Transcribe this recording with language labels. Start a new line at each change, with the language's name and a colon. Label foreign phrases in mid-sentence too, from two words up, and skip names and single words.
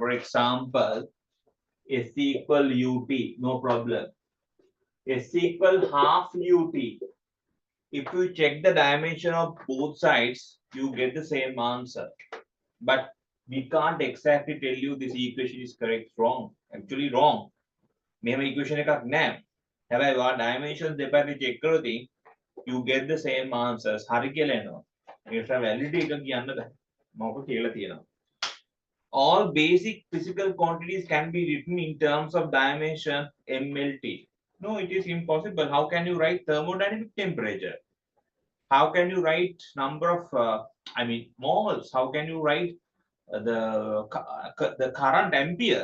English: For example, S equal UT, no problem. S equal half UT. If you check the dimension of both sides, you get the same answer. But we can't exactly tell you this equation is correct, wrong. Actually wrong. Meme equation
Sinhala: එකක් නෑ. හැබැයි ඔයා dimensions දෙපැත්තේ check කරොත්
English: you get the same answers.
Sinhala: හරි කියලා එනවා. ඒකට validity එක කියන්න බෑ. මොකද කියලා තියෙනවා.
English: All basic physical quantities can be written in terms of dimension MLT. No, it is impossible. How can you write thermodynamic temperature? How can you write number of moles? How can you write the current ampere?